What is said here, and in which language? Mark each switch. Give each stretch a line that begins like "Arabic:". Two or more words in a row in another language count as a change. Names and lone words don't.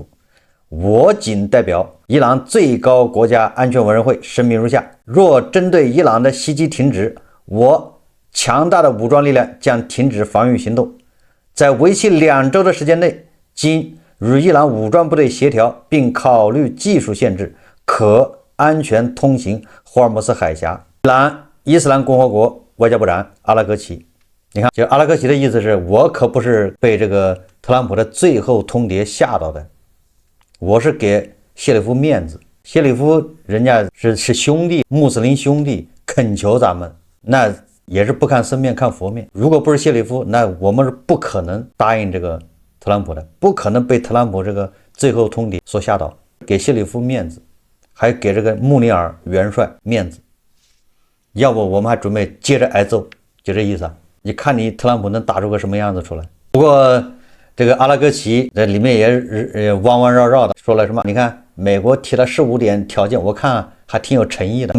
Chinese: 我謹代表伊朗最高國家安全委員會聲明如下：若針對伊朗的襲擊停止，我強大的武裝力量將停止防禦行動，在為期2週的時間內，經與伊朗武裝部隊協調並考慮技術限制，可安全通行霍爾木茲海峽。伊朗伊斯蘭共和國外交部長阿拉格齊，你看，就阿拉格齊的意思是，我可不是被這個特朗普的最後通牒嚇到的，我是給謝里夫面子。謝里夫人家是兄弟，穆斯林兄弟，懇求咱們，那也是不看僧面看佛面。如果不是謝里夫，那我們是不可能答應這個特朗普的，不可能被特朗普這個最後通牒所嚇倒。給謝里夫面子，還給這個穆尼爾元帥面子，要不我們還準備接着挨揍，就這意思啊。你看你特朗普能打出個什麼樣子出來？不過這個阿拉格齊在裡面也彎彎繞繞的說了什麼？你看美國提了15點條件，我看還挺有誠意的。